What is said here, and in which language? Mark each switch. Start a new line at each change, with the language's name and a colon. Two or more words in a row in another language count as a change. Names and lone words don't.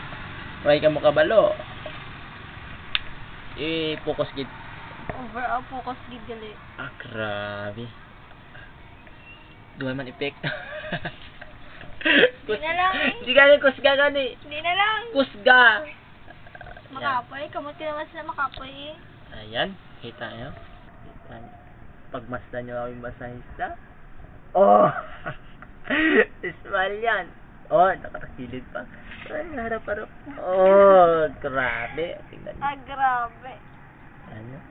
Hiligaynon: Try ka mo kabalo. Focus gid.
English: Overall focus
Hiligaynon: gid gali. Ah, grabe. Duhay man effect. Di na lang eh. Di gani kusga gani.
Filipino: Hindi na lang.
Hiligaynon: Kusga. Makapoy. Kamot ka naman sila makapoy eh.
Filipino: Ayan, kita nyo. Pagmasdan nyo ang masahista. Oh! Ismal yan. Oh, nakatakilid pa. Ay, harap-harap. Oh, grabe. Tingnan nyo. Ah, grabe. Ayan nyo.